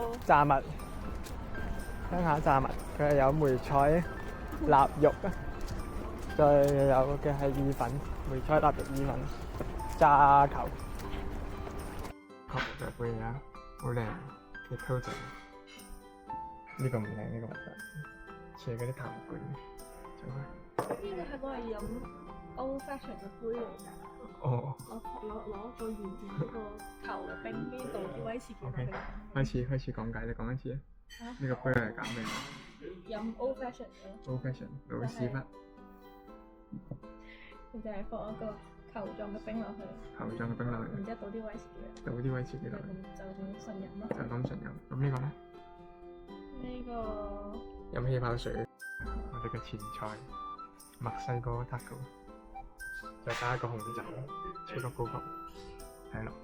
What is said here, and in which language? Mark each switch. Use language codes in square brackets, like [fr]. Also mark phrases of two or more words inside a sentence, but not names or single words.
[yue] 炸物，鄉下炸物，佢係有梅菜臘肉啊，再有嘅係意粉，梅菜臘肉意粉，炸球，球嘅杯啊，好靚嘅溝仔，呢個唔靚，呢個唔得，似嗰啲痰罐，走開。呢個係攞嚟飲 [en] old fashion [yue] 嘅杯嚟㗎。哦。攞個圓形嗰個球嘅冰，跟住倒啲威士忌落去。開始講解，你講一次啊。呢個杯係搞咩？飲 [en] old fashion [yue] 嘅。 [en] Old fashion [yue] 老屎忽。佢就係放一個球狀嘅冰落去。球狀嘅冰落去。然之後倒啲威士忌。倒啲威士忌落去。就咁純飲咯。就咁純飲。咁呢個咧？呢個飲氣泡水。我哋嘅前菜，墨西哥 taco， 再加一個紅酒，超級高級，係咯。